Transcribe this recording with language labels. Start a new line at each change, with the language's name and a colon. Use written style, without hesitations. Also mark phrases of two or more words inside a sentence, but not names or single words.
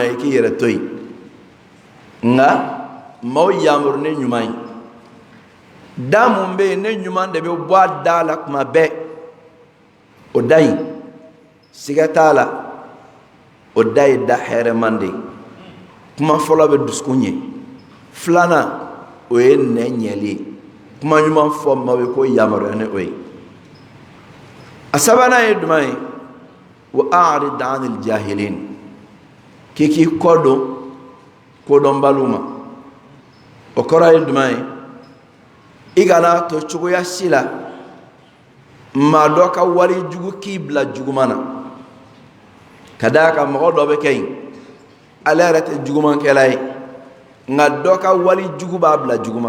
Bambara: ye k'i yɛrɛ to yen nka maaw yamaru ne ɲuman ye da mun bɛ yen ne ɲuman de bɛ bɔ a da la kuma bɛɛ o da in siga t'a la o da ye da hɛrɛman de ye kuma fɔlɔ bɛ dusukun ɲɛ filanan o ye nɛ ɲɛli ye kuma ɲuman fɔ maaw ye ko yamaruya ni o ye a sabanan ye jumɛn ye
Arabic: وأعرض عن الجاهلين
Bambara: k'i k'i kɔ don kodɔnbaliw ma o kɔrɔ ye jumɛn ye i kana to cogoya si la maa dɔ ka wari jugu k'i bila juguman na ka d'a kan mɔgɔ dɔ bɛ kɛ yen ale yɛrɛ tɛ jugumankɛla ye nka dɔ ka wari jugu b'a bila juguman